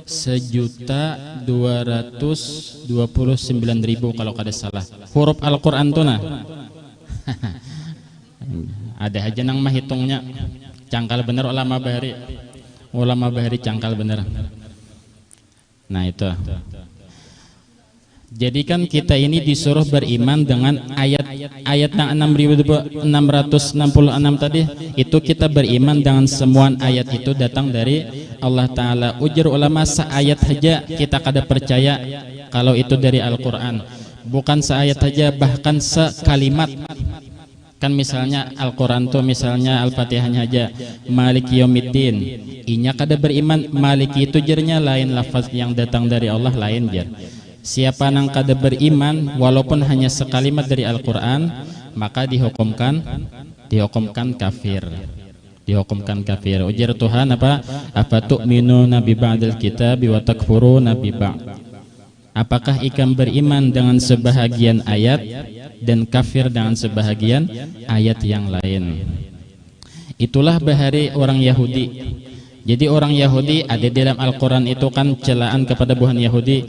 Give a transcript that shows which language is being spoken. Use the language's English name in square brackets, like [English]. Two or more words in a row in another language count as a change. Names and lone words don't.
[Banjar] 1.229.000 kalau kada salah. Huruf Al-Qur'an tuh nah. Ada aja nang mahitungnya. Cangkal bener ulama bahari. Ulama bahari cangkal bener. Nah itu. [Indonesian] Jadi kan kita ini disuruh beriman dengan ayat yang 6.666 tadi. Itu kita beriman dengan semua ayat itu datang dari Allah Ta'ala. [Banjar] Ujar ulama seayat saja kita kada percaya kalau itu dari Al-Quran. [Indonesian] Bukan seayat saja, bahkan sekalimat. Kan misalnya Al-Quran tuh misalnya Al-Fatihahnya aja [Arabic] مالك يوم الدين. [Banjar] Inya kada beriman Maliki itu jernya lain, lafaz yang datang dari Allah lain jer. Siapa nang kada beriman walaupun hanya sekalimat dari Al-Quran, maka dihukumkan kafir. Dihukumkan kafir. Ujar Tuhan apa? [Arabic] أفتؤمنون ببعض الكتاب وتكفرون ببعض. [Indonesian] Apakah ikam beriman dengan sebahagian ayat dan kafir dengan sebahagian ayat yang lain? [Banjar] Itulah bahari orang Yahudi. [Indonesian] Jadi orang Yahudi ada dalam Al-Quran itu kan celaan kepada buhan Yahudi.